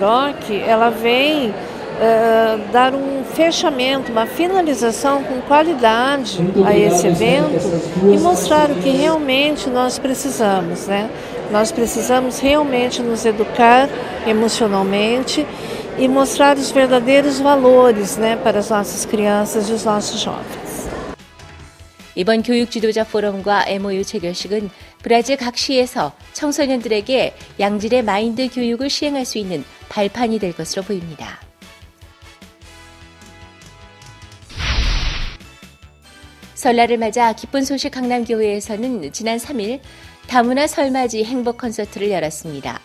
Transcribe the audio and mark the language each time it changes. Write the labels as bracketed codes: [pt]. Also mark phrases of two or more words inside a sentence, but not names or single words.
[pt] Ock, ela vem dar um fechamento, uma finalização com qualidade a esse evento e mostrar o que realmente nós precisamos, né? Nós precisamos realmente nos educar emocionalmente e mostrar os verdadeiros valores, né, para as nossas crianças e os nossos jovens. [ko] 이번 교육 지도자 포럼과 MOU 체결식은 브라질 각 시에서 청소년들에게 양질의 마인드 교육을 시행할 수 있는 발판이 될 것으로 보입니다. 설날을 맞아 기쁜 소식 강남교회에서는 지난 3일 다문화 설맞이 행복 콘서트를 열었습니다.